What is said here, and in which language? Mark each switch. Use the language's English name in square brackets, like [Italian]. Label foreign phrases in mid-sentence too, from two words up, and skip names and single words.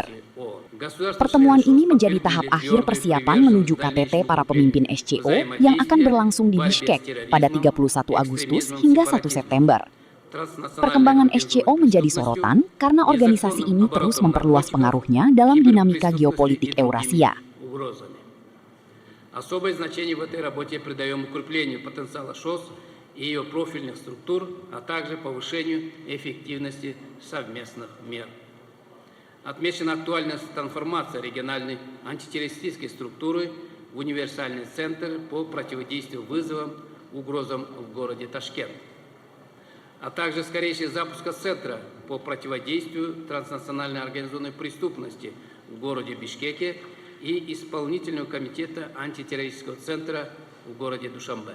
[Indonesian] Pertemuan ini menjadi tahap akhir persiapan menuju KTT para pemimpin SCO yang akan berlangsung di Bishkek pada 31 Agustus hingga 1 September. Perkembangan SCO menjadi sorotan karena organisasi ini terus memperluas pengaruhnya dalam dinamika geopolitik Eurasia. [Russian] Особое значение в этой работе придаем укреплению потенциала ШОС и ее профильных структур, а также повышению эффективности совместных мер. Отмечена актуальность трансформации региональной антитеррористической структуры в универсальный центр по противодействию вызовам, угрозам в городе Ташкент, а также скорейший запуск центра по противодействию транснациональной организованной преступности в городе Бишкеке и исполнительного комитета антитеррористического центра в городе Душанбе.